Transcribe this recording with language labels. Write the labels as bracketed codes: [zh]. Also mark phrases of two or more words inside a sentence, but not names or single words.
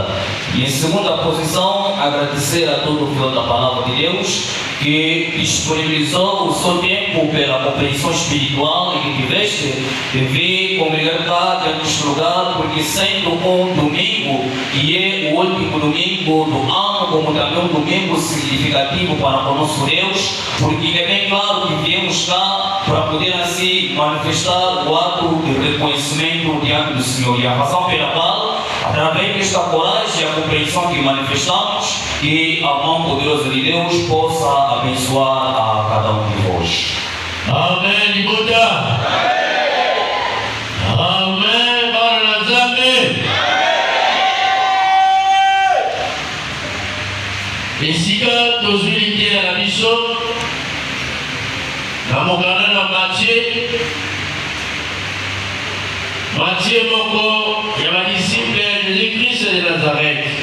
[pt] E em segunda posição, agradecer a todo o filho da palavra de Deus que disponibilizou o seu tempo pela compreensão espiritual e que tiveste de vir congregar cá neste lugar, porque sendo um domingo, e é o último domingo do ano, como também um domingo significativo para o nosso Deus, porque é bem claro que viemos cá para poder assim manifestar o ato de reconhecimento diante do Senhor. E a razão pela qual, através desta coragem e a compreensão que manifestamos, que a mão poderosa de Deus possa abençoar a cada um de vós. Amém, Buda. Amém, [ln] Baranazambe. esika tozwili te na biso na mokanda na Matthieu moko ya badisiple ya Jésus-Christ de Nazareth.